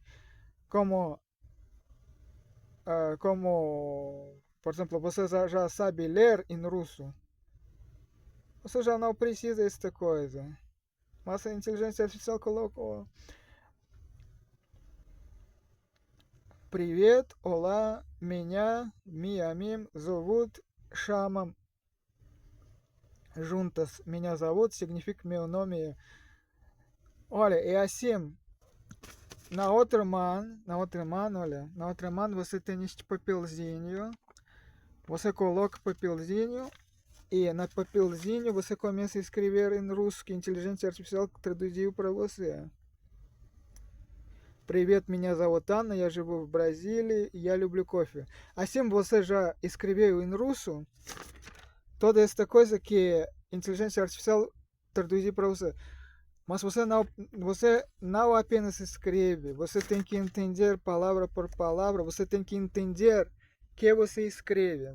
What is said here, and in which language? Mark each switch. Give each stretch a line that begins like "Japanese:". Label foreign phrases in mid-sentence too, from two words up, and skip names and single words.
Portuguese: Como, por exemplo, você já sabe ler em russo, você já não precisa desta coisa. Mas a inteligência artificial colocou Привет, olá, me a mim, зовут, chamam juntas.
Russian: Меня зовут
Portuguese: significa meu nome. Olha, é assim. Na outra mão você tem este papelzinho. Você coloca o papelzinho e no papelzinho você começa a escrever em russo que a inteligência artificial traduziu para você.
Russian: Привет, меня зовут Анна, я живу в Бразилии, я люблю кофе.
Portuguese: Assim você já escreveu em russo toda esta coisa que a inteligência artificial traduziu para você. Mas você não apenas escreve, você tem que entender palavra por palavra, você tem que entender que você escreve.